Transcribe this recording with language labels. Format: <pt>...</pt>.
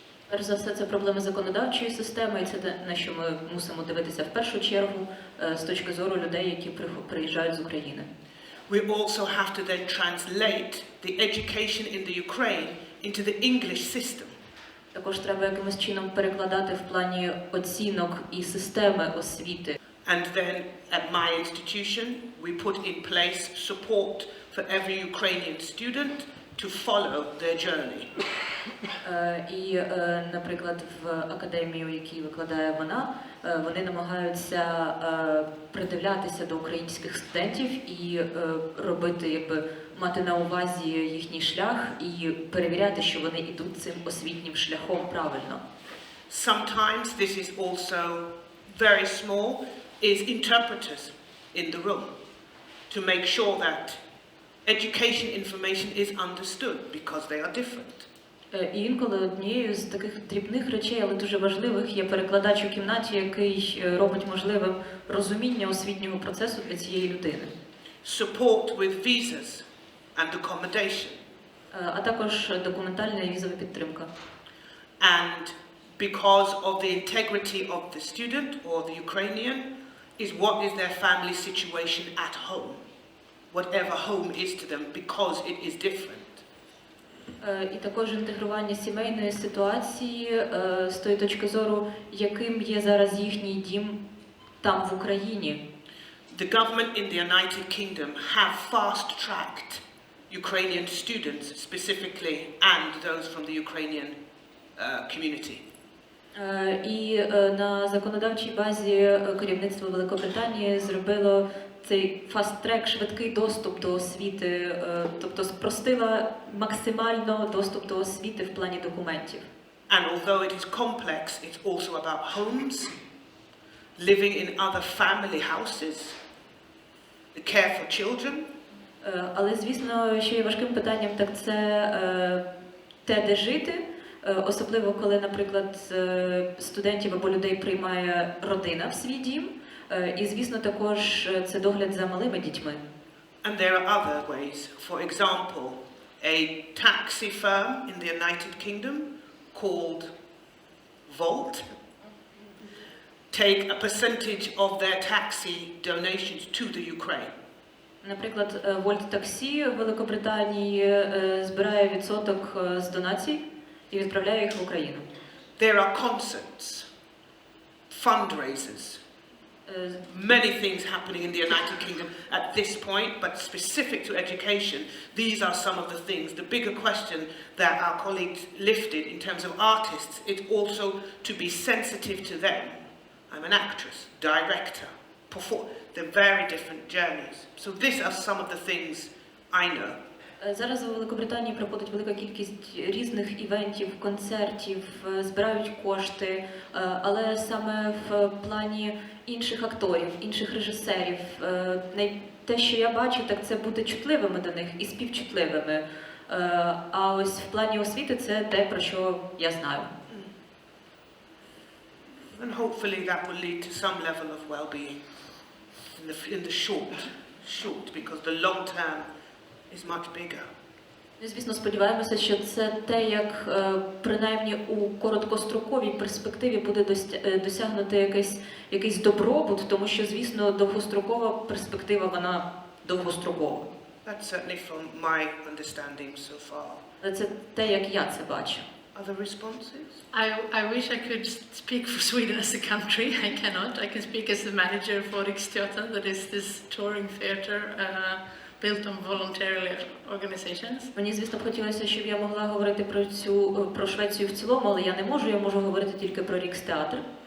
<uk>Перш за все, це проблеми законодавчої системи, і це на що ми мусимо дивитися в першу чергу з точки зору людей, які приїжджають з України.</uk> <en>We also have to then translate the education in the Ukraine into the English system.</en> <uk>Також треба якимось чином перекладати в плані оцінок і системи освіти.</uk> <en>And then at my institution, we put in place support for every Ukrainian student to follow their journey.</en> <uk>І, наприклад, в академії, у якій викладає вона, вони намагаються придивлятися до українських студентів і робити, якби, мати на увазі їхній шлях і перевіряти, що вони йдуть цим освітнім шляхом правильно.</uk> <en>Sometimes this is also very small, is interpreters in the room to make sure that education information is understood because they are different.</en> <uk>І інколи однією з таких дрібних речей, але дуже важливих, є перекладач у кімнаті, який робить можливим розуміння освітнього процесу для цієї людини.</uk> <en>Support with visas and accommodation.</en> <uk>А також документальна і візова підтримка.</uk> <en>And because of the integrity of the student or the Ukrainian is what is their family situation at home. Whatever home is to them, because it is different.</en> <uk>І також інтегрування сімейної ситуації з тої точки зору, яким є зараз їхній дім там в Україні.</uk> <en>The government in the United Kingdom have fast-tracked Ukrainian students specifically and those from the Ukrainian community.</en> <uk>І на законодавчій базі керівництво Великобританії зробило цей фаст-трек, швидкий доступ до освіти, тобто спростила максимально доступ до освіти в плані документів.</uk> <en>And although it is complex, it's also about homes, living in other family houses, the care for children.</en> <uk>Але, звісно, що є важким питанням, так це те, де жити, особливо коли, наприклад, студентів або людей приймає родина в свій дім. І, звісно, також це догляд за малими дітьми.</uk> <en>And there are other ways. For example, a taxi firm in the United Kingdom called Volt take a percentage of their taxi donations to the Ukraine.</en> <uk>Наприклад, Volt Таксі в Великобританії збирає відсоток з донацій і відправляє їх в Україну.</uk> <en>There are concerts, fundraisers, many things happening in the United Kingdom at this point, but specific to education, these are some of the things. The bigger question that our colleagues lifted in terms of artists, it's also to be sensitive to them. I'm an actress, director, performer. They're very different journeys. So these are some of the things I know.</en> <uk>Зараз у Великобританії проходить велика кількість різних івентів, концертів, збирають кошти, але саме в плані інших акторів, інших режисерів. Те, що я бачу, так це бути чутливими до них і співчутливими. А ось в плані освіти це те, про що я знаю.</uk> <en>And hopefully that will lead to some level of well-being in the short, because the long term is much bigger.</en> <uk>Звісно, сподіваємося, що це те, як принаймні у короткостроковій перспективі буде досягнути якийсь добробут, тому що, звісно, довгострокова перспектива, вона довгострокова.</uk> <en>That's certainly from my understanding so far.</en> <uk>Це те, як я це бачу.</uk> <en>Other responses? I wish I could speak for Sweden as a country. I cannot. I can speak as the manager for Riksteatern, that is this touring theatre built on voluntary organizations.</en> <uk>Мені, звісно, б хотілося, щоб я могла говорити про Швецію в цілому, але я не можу, я можу говорити тільки про Рікстеатр.</uk>